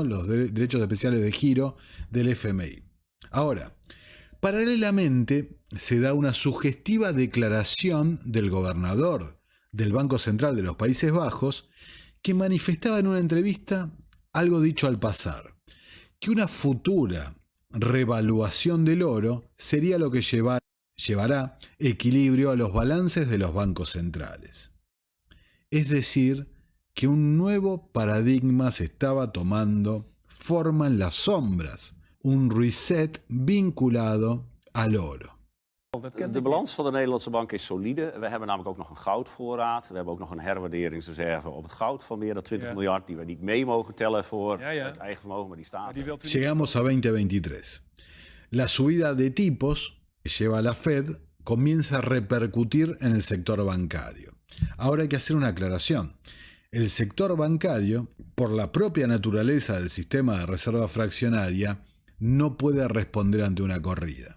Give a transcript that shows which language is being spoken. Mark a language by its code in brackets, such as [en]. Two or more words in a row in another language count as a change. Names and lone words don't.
[es] Los derechos especiales de giro del FMI. Ahora, paralelamente se da una sugestiva declaración del gobernador del Banco Central de los Países Bajos que manifestaba en una entrevista algo dicho al pasar, que una futura revaluación del oro sería lo que llevará equilibrio a los balances de los bancos centrales. Es decir, que un nuevo paradigma se estaba tomando forma en las sombras, un reset vinculado al oro. [nl] De balans van de Nederlandse bank is solide. We hebben namelijk ook nog een goudvoorraad. We hebben ook nog een herwaarderingsreserve op het goud van meer dan 20 miljard... die we niet mee mogen tellen voor het eigen vermogen, maar die staat er. [es] Llegamos a 2023. La subida de tipos que lleva la Fed comienza a repercutir en el sector bancario. Ahora hay que hacer una aclaración. El sector bancario, por la propia naturaleza del sistema de reserva fraccionaria, no puede responder ante una corrida.